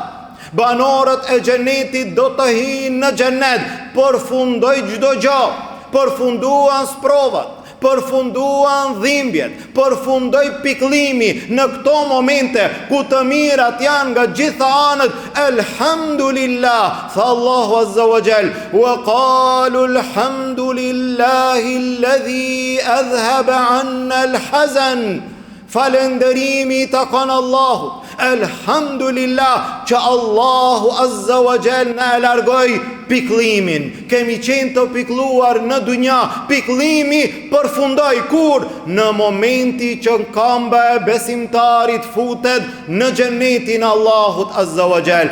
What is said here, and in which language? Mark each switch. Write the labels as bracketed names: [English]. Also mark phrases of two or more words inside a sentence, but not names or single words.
[Albanian] Banorët e xhenetit do të hyjnë në xhenet, përfundoi çdo gjë, përfunduan sprovat, përfunduan dhimbjet, përfundoi pikëllimi në këto momente ku të mirat janë nga gjitha anët. [Arabic] الحمد لله, tha الله عز وجل, وقالوا الحمد لله الذي أذهب عنا الحزن. [Albanian] Falënderimi të kanë Allahu, elhamdulillah që [Arabic] الله عز وجل [Albanian] na e largoi pikëllimin. Kemi qenë të pikëlluar në dunja, pikëllimi përfundoi kur? Në momenti që këmbë e besimtarit futet në xhenetin e Allahut [Arabic] عز وجل.